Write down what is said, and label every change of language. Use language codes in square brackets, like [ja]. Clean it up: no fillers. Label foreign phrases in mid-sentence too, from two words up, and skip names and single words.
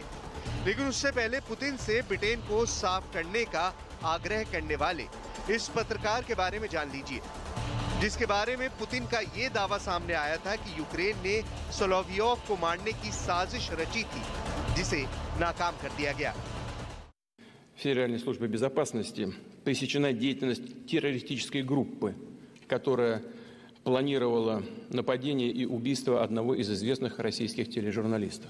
[hi] लेकिन उससे पहले पुतिन से ब्रिटेन को साफ करने का आग्रह करने वाले इस पत्रकार के बारे में जान लीजिए, जिसके बारे में पुतिन का ये दावा सामने आया था कि यूक्रेन ने सोलोवियोव को मारने की साजिश रची थी, जिसे नाकाम कर दिया गया। [ru] Федеральной службы безопасности пресечена деятельность террористической группы, которая планировала нападение и убийство одного из известных российских тележурналистов.